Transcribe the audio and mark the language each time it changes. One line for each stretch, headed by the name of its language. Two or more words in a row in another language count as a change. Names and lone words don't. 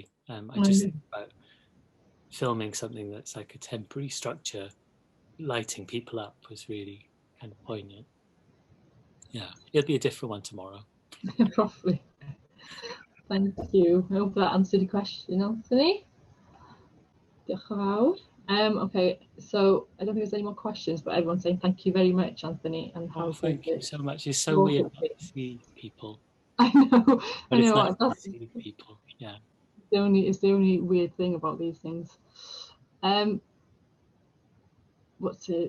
English: I just think about filming something that's like a temporary structure, lighting people up was really kind of poignant. Yeah, it'll be a different one tomorrow. Probably. Thank you. I hope that answered your question, Anthony.
Welsh: Diolch yn fawr.
English: Okay, so I don't think there's any more questions, but everyone's saying thank you very much, Anthony, and how Thank you so much. It's so Well, weird not to see people, I know, but it's nice to see people. Yeah. It's the only weird thing about these things. What's it?